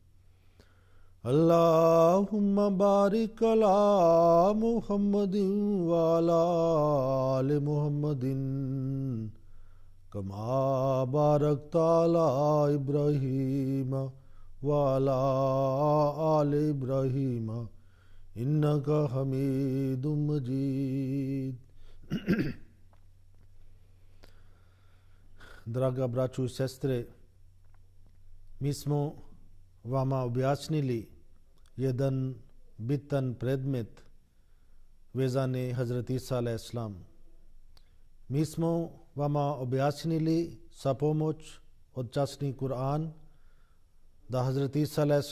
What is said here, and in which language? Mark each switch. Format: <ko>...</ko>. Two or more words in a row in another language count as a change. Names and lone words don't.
<ar>اللهم بارك على محمد وعلى آل محمد كما باركت على إبراهيم وعلى آل إبراهيم إنك حميد مجيد.</ar> <bs>Draga braćo i sestre, mi smo vama objasnili jedan bitan predmet vezani Hazrat Isa a.s. Mi smo vama objasnili sa pomoć od časni Kur'an da Hazrat Isa a.s.</bs>